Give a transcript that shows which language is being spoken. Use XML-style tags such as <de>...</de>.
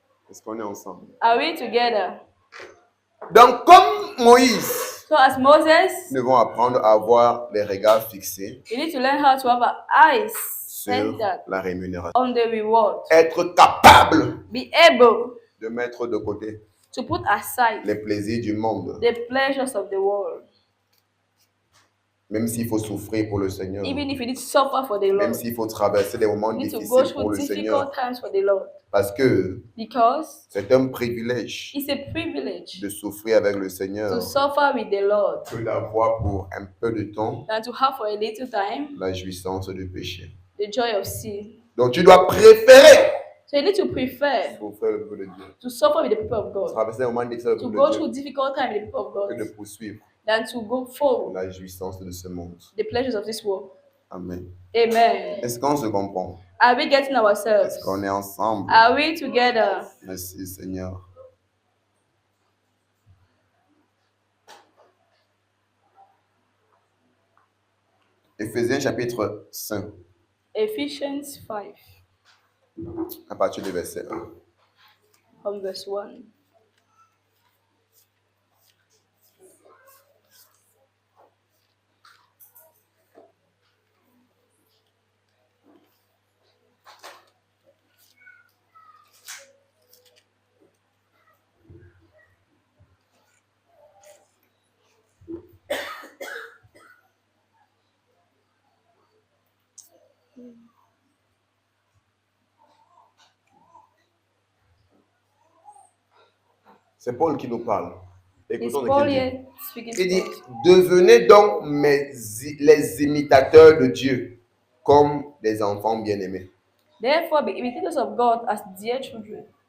<fr>Est-ce qu'on est ensemble?</fr> <en>Are we together?</en> <fr>Donc, comme Moïse,</fr> <en>So as Moses,</en> <fr>nous devons apprendre à avoir les regards fixés</fr> <en>you need to learn how to have our eyes</en> <fr>sur</fr> <en>centered</en> <fr>la rémunération.</fr> <en>on the reward.</en> <fr>Être capable</fr> <en>Be able</en> <fr>de mettre de côté</fr> <en>to put aside</en> <fr>les plaisirs du monde,</fr> <en>the pleasures of the world.</en> <fr>même s'il faut souffrir pour le Seigneur,</fr> <en>Even if you need to suffer for the</en> <fr>même</fr> <en>Lord.</en> <fr>s'il faut traverser des moments</fr> <en>You need to go</en> <fr>difficiles pour</fr> <en>through</en> <fr>le Seigneur,</fr> <en>difficult times for the Lord.</en> <fr>parce que</fr> <en>Because</en> <fr>c'est un privilège</fr> <en>it's a privilege</en> <fr>de souffrir avec le Seigneur</fr> <en>to suffer with the Lord</en> <fr>que d'avoir pour un peu de temps</fr> <en>than to have for a little time</en> <fr>la jouissance du péché.</fr> <en>the joy of sin.</en> <fr>Donc tu dois préférer</fr> <en>So you need to prefer</en> <fr>souffrir le peuple de Dieu,</fr> <en>to suffer with the people of God,</en> <fr>traverser des moments difficiles avec</fr> <en>to</en> <fr>le</fr> <en>go</en> <fr>peuple de</fr> <en>through</en> <fr>Dieu,</fr> <en>difficult time with the people of</en> <fr>que de</fr> <en>God,</en> <fr>poursuivre</fr> <en>than to go forward</en> <fr>la jouissance de ce monde.</fr> <en>the pleasures of this world.</en> <fr>Amen.</fr> <en>Amen.</en> <fr>Est-ce qu'on se comprend?</fr> <en>Are we getting ourselves?</en> <fr>Est-ce qu'on est ensemble?</fr> <en>Are we together?</en> <fr>Merci Seigneur. Éphésiens chapitre 5.</fr> <en>Ephesians 5,</en> <fr>à partir du verset 1.</fr> <en>from verse 1.</en> <fr>C'est Paul qui nous parle.</fr> <en>Is</en> <fr>Écoutons de</fr> <en>Paul</en> <fr>qu'il dit.</fr> <en>here speaking</en> <fr>Il dit,</fr> <en>to us?</en> <fr>devenez donc les imitateurs de Dieu comme des enfants bien-aimés.</fr> <en>Therefore, be imitators of God as dear children.</en>